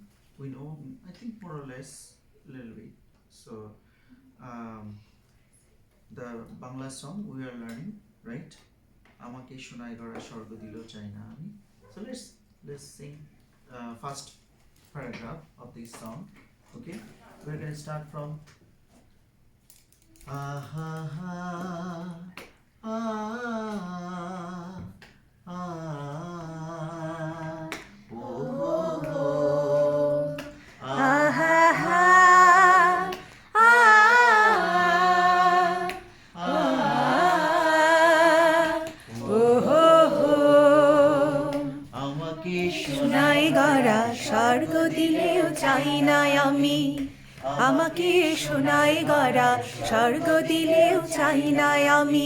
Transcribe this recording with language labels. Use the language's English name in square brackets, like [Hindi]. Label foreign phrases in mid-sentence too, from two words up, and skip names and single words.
[English] We know, I think, more or less a little bit. So, the Bangla song we are learning, right? [Bangla] আমাকে সোনাই গড়া স্বর্গ দিলো চাই না আমি. [English] So let's sing first paragraph of this song. Okay, we're going to start from ah ha ha ah ah oh ah ha ha [Bangla] শোনাই গড়া স্বর্গ দিলেও চাই না আমি আমাকে শোনাই গড়া স্বর্গ দিলেও চাই না আমি